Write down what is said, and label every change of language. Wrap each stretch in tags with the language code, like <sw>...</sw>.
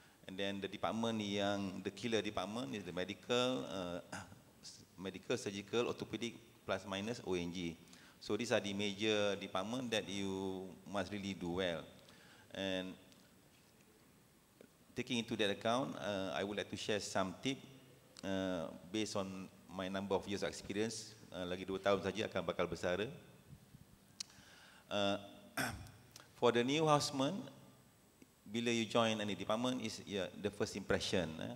<en>And then the department the killer department is the medical, surgical, orthopedic, plus minus ONG. So these are the major department that you must really do well. And taking into that account, I would like to share some tips based on my number of years of experience.</en> <ms>Lagi 2 tahun saja akan bakal bersara.</ms> <en>For the new houseman,</en> <ms>bila</ms> <en>you join any department is the first impression.</en>